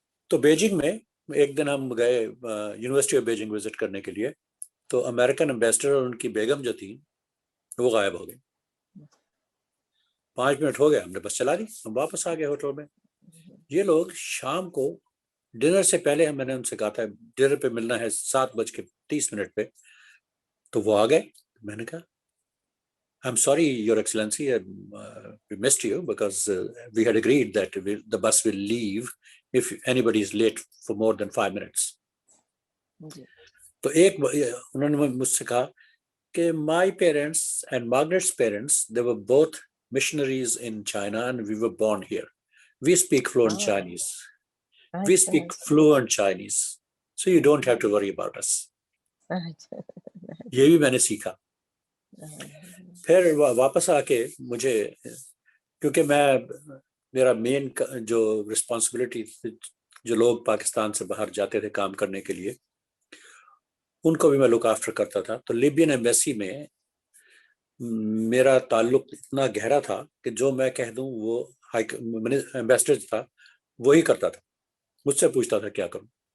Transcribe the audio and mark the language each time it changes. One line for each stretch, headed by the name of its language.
Urdu: تو بیجنگ میں ایک دن ہم گئے یونیورسٹی آف بیجنگ وزٹ کرنے کے لیے, تو امریکن ایمبیسڈر اور ان کی بیگم جو تھی وہ غائب ہو گئی. 5 منٹ ہو گئے, ہم نے بس چلا دی, ہم واپس آ گئے ہوٹل میں. یہ لوگ شام کو ڈنر سے پہلے میں نے ان سے کہا تھا ڈنر پہ ملنا ہے 7:30 پہ, تو وہ آ گئے. میں نے کہا
English: I'm sorry, Your Excellency, we missed you because we had agreed that the bus will leave if anybody is late for more than 5 minutes.
Urdu: تو انہوں نے مجھ سے کہا کہ
English: my parents and Margaret's parents, they were both missionaries in China and we were born here. We speak fluent Chinese. We speak fluent Chinese. So you don't have to worry about us.
Urdu: یہ بھی میں نے سیکھا. پھر واپس آ کے مجھے, کیونکہ میرا مین جو رسپانسبلٹی جو لوگ پاکستان سے باہر جاتے تھے کام کرنے کے لیے ان کو بھی میں لک آفٹر کرتا تھا. تو لیبین ایمبیسی میں میرا تعلق اتنا گہرا تھا کہ جو میں کہہ دوں وہ ایمبیسڈر تھا وہی کرتا تھا, مجھ سے پوچھتا تھا کیا کروں.